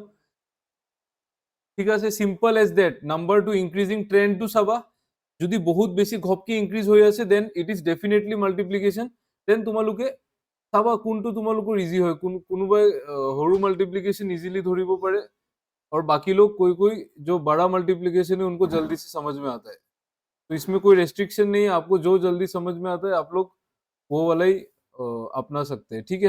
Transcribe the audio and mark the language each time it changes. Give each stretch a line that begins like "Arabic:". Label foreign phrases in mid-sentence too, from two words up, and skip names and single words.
Assamese: ঠিক আছে,
English: simple as that.
Assamese: নাম্বাৰটো
English: increasing trend
Assamese: চাবা, যদি বহুত বেছি ঘপকে ইনক্ৰিজ হৈ আছে
English: then it is definitely multiplication.
Assamese: দেন তোমালোকে চাবা কোনটো তোমালোকৰ ইজি হয়, কোনোবাই সৰু মাল্টিপ্লিকেশ্যন ইজিলি ধৰিব পাৰে
Hindi: और बाकी लोग कोई जो बड़ा मल्टीप्लिकेशन है उनको जल्दी से समझ में आता है। तो इसमें कोई रेस्ट्रिक्शन नहीं है, आपको जो जल्दी समझ में आता है आप लोग वो वाला ही अपना सकते हैं, ठीक है।